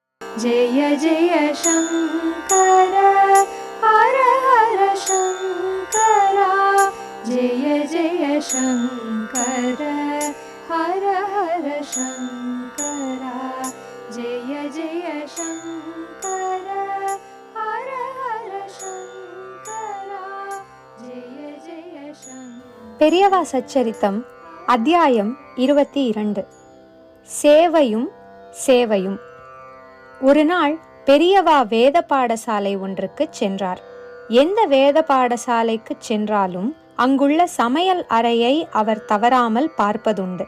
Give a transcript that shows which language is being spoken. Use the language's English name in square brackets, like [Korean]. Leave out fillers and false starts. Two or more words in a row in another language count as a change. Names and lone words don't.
[Hindi] जय जय शंकर हर हर शंकरा जय जय शंकर हर हर शंकरा जय जय शंकर हर हर शंकरा जय जय शंकर. [Tamil] பெரியவா சச்சரித்தம் அத்தியாயம் 22. சேவையும் சேவையும். ஒரு நாள் பெரியவா வேத பாடசாலை ஒன்றுக்கு சென்றார். எந்த வேத பாடசாலைக்கு சென்றாலும் அங்குள்ள சமையல் அறையை அவர் தவறாமல் பார்ப்பதுண்டு.